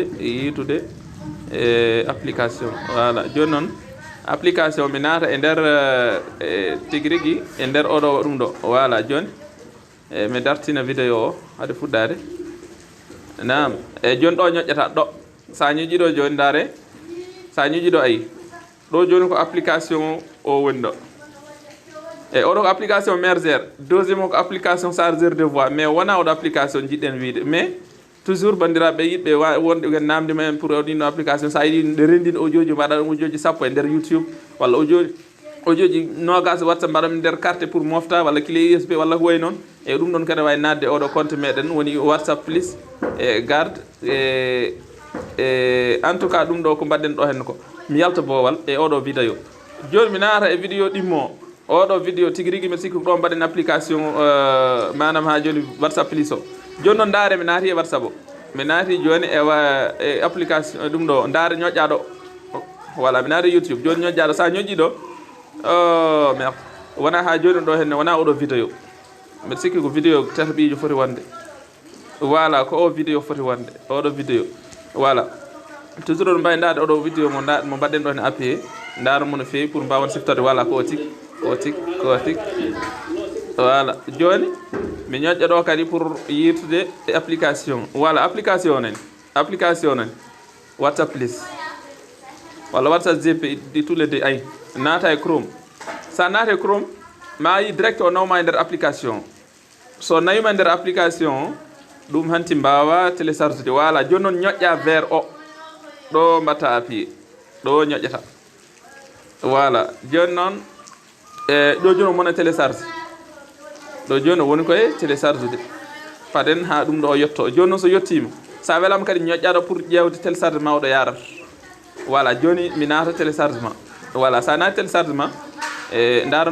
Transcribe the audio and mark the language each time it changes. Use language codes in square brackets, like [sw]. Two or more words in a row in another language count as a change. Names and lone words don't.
[ff] yitude application voilà joni noon application mi naata e nder tigi rigui e nder oɗo ɗum ɗo voilà joni mi dartina vidéo o haade fuɗɗade nam joni ɗo ñoƴƴata ɗo sa ñoƴƴi ɗo joni dare sa ñoƴƴi ɗo ayi ɗo joni ko application o woni ɗo oɗo ko application mergère deuxiéme ko application [fr] chargeur de voix mais [ff] wona oɗo application jiɗɗen wiide [fr] mais toujours [ff] bandiraɓe yiɗɓe wonɓe namdima en pour ɗin application sa yiɗi ɗe rendin audio ji mbaɗa ɗum audio ji sappo e nder YouTube walla audio ji nogas WhatsApp mbaɗa nder carte pour mofta walla [fr] clé USB [ff] walla ko way noon e ɗum ɗon kadi wawi nadde oɗo compte meɗen woni WhatsApp plus e garde [fr] en tout cas [ff] ɗum ɗo ko mbaɗɗen ɗo hen ko mi yalta boowal e oɗo vidéo joni mi naata e vidéo ɗimmo oɗo vidéo tigi rigui mbiɗa sikki ko ɗo mbaɗen application manam ha joni WhatsApp plus o joni noon ndaare mi naati e WhatsApp o mi naati joni e application ɗum ɗo ndaare ñoƴƴaɗo voilà mi naati YouTube joni ñoƴƴaɗo sa ñoƴƴi ɗo merde wona ha joni ɗo henne wona oɗo vidéo mbiɗa sikki ko vidéo tataɓijo foti wonde voilà ko o vidéo foti wonde oɗo vidéo [fr] voilà toujours [ff] oɗo mbawi ndade oɗo vidéo mo mbaɗɗen ɗo henne appuyé ndaaro mo no fewi pour mbawan siftorde voilà ko tik voilà joni mi ñoƴƴa ɗo kadi pour yirtude e application voilà application nani WhatsApp plus walla WhatsApp GP di [fr] tous les deux [ff] ay naata e Chrome sa naata e Chrome ma yi direct o nawma e nder application so nawima e nder application ɗum hanti mbawa télécharge voilà joni noon ñoƴƴa vers o ɗo mbatta appuyé ɗo ñoƴƴata voilà joni noon ɗo joni mona télécharge ɗo joni woni koye [fr] télécharge de [ff] paden ha ɗum ɗo yetto joni noon so yettima sa welama kadi ñoƴƴaɗo pour ƴewde téléchargement oɗo yarata voilà joni mi naata téléchargement voilà sa naati téléchargement ndaaro